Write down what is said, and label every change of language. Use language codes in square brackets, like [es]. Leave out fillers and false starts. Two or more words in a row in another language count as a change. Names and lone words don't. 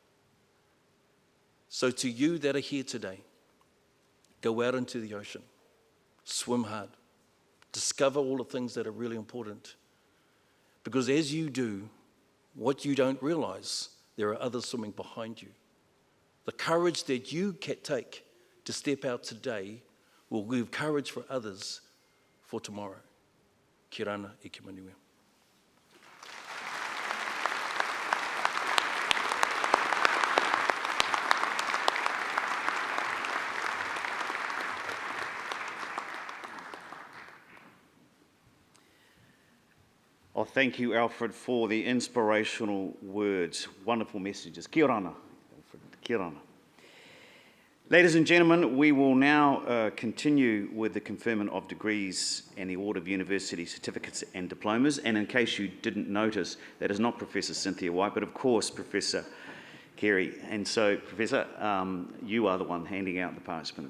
[en] So to you that are here today, go out into the ocean, swim hard, discover all the things that are really important. Because as you do, what you don't realize, there are others swimming behind you. The courage that you can take to step out today will give courage for others for tomorrow. [mi] Ki rana I ki maniwea. [en] Oh, thank you, Alfred, for the inspirational words. Wonderful messages. [mi] Kia ora, Alfred. Kia ora. [en] Ladies and gentlemen, we will now continue with the conferment of degrees and the award of university certificates and diplomas. And in case you didn't notice, that is not Professor Cynthia White, but of course Professor Carey. And so, Professor, you are the one handing out the parchments.